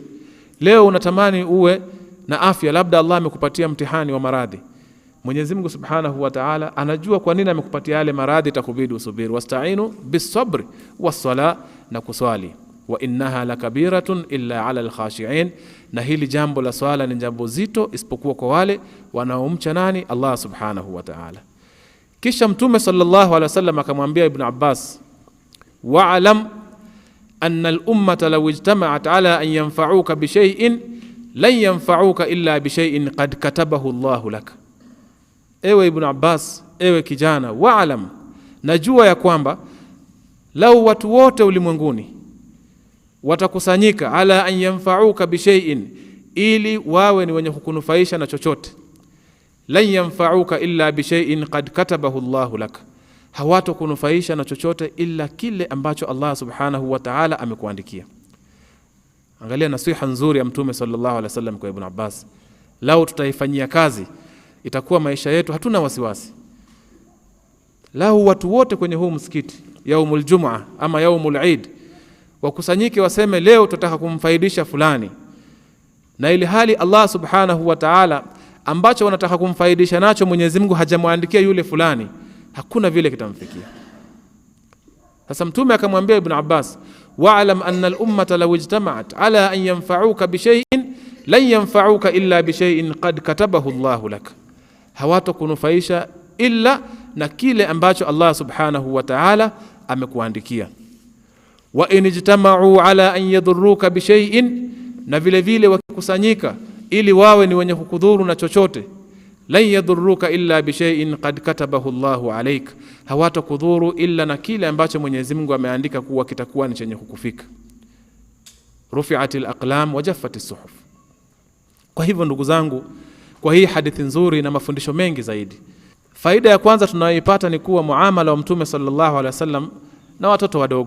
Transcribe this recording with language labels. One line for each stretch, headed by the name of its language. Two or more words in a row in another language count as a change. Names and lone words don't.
Swahili: Leo unatamani uwe na afya, labda Allah amekupatia mtihani wa maradhi, Mwenyezi Mungu
Arabic: سبحانه وتعالى
Swahili: anajua kwa nini amekupatia yale maradhi, itakubidi usubiri.
Arabic: واستعينوا بالصبر والصلاة,
Swahili: na kuswali,
Arabic: وإنها لكبيرة إلا على الخاشعين,
Swahili: na hili jambo la swala ni jambo zito isipokuwa kwa wale wanaomcha nani?
Arabic: الله سبحانه وتعالى.
Swahili: Kisha mtume
Arabic: صلى الله عليه وسلم
Swahili: akamwambia Ibn Abbas,
Arabic: واعلم أن الأمة لو اجتمعت على أن ينفعك بشيء لن ينفعك إلا بشيء قد كتبه الله لك.
Swahili: Ewe Ibn Abbas, ewe kijana, wa'lam, najua ya kwamba lau watu wote ulimwenguni watakusanyika
Arabic: على أن ينفعك بشيء,
Swahili: ili wawe ni wenye kukunufaisha na chochote,
Arabic: لن ينفعك إلا بشيء قد كتبه الله لك,
Swahili: hawatakunufaisha na chochote illa kile ambacho Allah
Arabic: سبحانه وتعالى amekuandikia.
Swahili: Angalia nasiha nzuri ya mtume
Arabic: صلى الله عليه وسلم
Swahili: kwa Ibn Abbas. Lau tutaifanyia kazi, itakuwa maisha yetu hatuna wasiwasi. Lau watu wote kwenye huu msikiti
Arabic: يوم الجمعة أما يوم العيد
Swahili: wakusanyike waseme leo tutataka kumfaidisha fulani, na ili hali Allah
Arabic: سبحانه وتعالى
Swahili: ambacho wanataka kumfaidisha nacho Mwenyezi Mungu hajamwandikia yule fulani, hakuna vile kitamfikia. Sasa mtume akamwambia Ibn Abbas,
Arabic: واعلم أن الأمة لو اجتمعت على أن ينفعك بشيء لن ينفعك إلا بشيء قد كتبه الله لك,
Swahili: hawatakunufaisha illa na kile ambacho Allah
Arabic: سبحانه وتعالى amekuandikia. وإن اجتمعوا على أن يضروك بشيء,
Swahili: na vile vile wakikusanyika ili wawe ni wenye kukudhuru na chochote,
Arabic: لن يضروك إلا بشيء قد كتبه الله عليك,
Swahili: hawatakudhuru illa na kile ambacho Mwenyezi Mungu ameandika kuwa kitakuwa ni chenye kukufika.
Arabic: رفعت الأقلام وجفت الصحف.
Swahili: Kwa hivyo ndugu zangu, kwa hii hadithi nzuri na mafundisho mengi zaidi, faida ya kwanza tunayoipata ni kuwa muamala wa mtume
Arabic: صلى الله عليه وسلم
Swahili: na watoto wadogo.